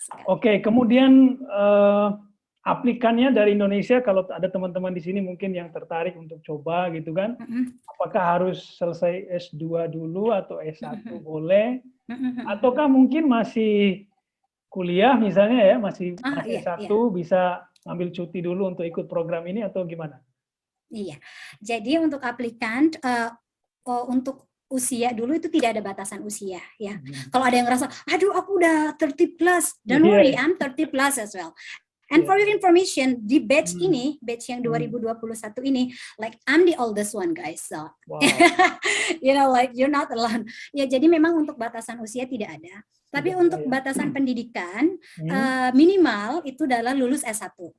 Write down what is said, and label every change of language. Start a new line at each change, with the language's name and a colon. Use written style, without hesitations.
Indonesian: Oke, kemudian aplikannya dari Indonesia, kalau ada teman-teman di sini mungkin yang tertarik untuk coba gitu kan, apakah harus selesai S2 dulu atau S1 boleh, ataukah mungkin masih kuliah misalnya ya, masih S1 bisa ambil cuti dulu untuk ikut program ini atau gimana? Iya, jadi untuk aplikan, untuk usia dulu itu tidak ada batasan usia ya. Kalau ada yang ngerasa, aduh aku udah 30 plus,
English: don't worry, I'm 30 plus as well. And for your information,
Indonesian: di batch ini, batch yang 2021 ini,
English: like I'm the oldest one guys, so you know, like you're not alone.
Indonesian: Ya, jadi memang untuk batasan usia tidak ada. Tapi untuk batasan pendidikan, minimal itu adalah lulus S1.